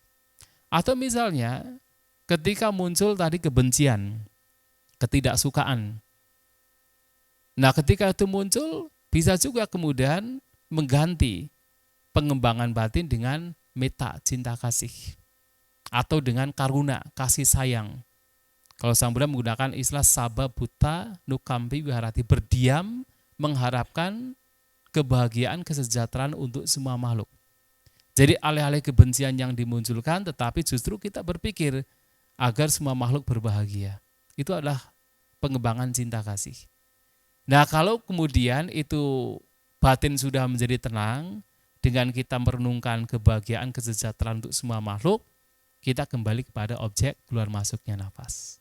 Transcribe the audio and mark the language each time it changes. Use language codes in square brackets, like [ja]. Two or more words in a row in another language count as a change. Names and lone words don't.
[id] Atau misalnya ketika muncul tadi kebencian, ketidaksukaan. Nah, ketika itu muncul, bisa juga kemudian mengganti pengembangan batin dengan metta, cinta kasih. Atau dengan karuna, kasih sayang. Kalau Sang Buddha menggunakan istilah [pi] sabba buta nukampi viharati, [id] berdiam mengharapkan kebahagiaan, kesejahteraan untuk semua makhluk. Jadi alih-alih kebencian yang dimunculkan, tetapi justru kita berpikir agar semua makhluk berbahagia. Itu adalah pengembangan cinta kasih. Nah, kalau kemudian itu batin sudah menjadi tenang, dengan kita merenungkan kebahagiaan, kesejahteraan untuk semua makhluk, kita kembali kepada objek keluar masuknya nafas.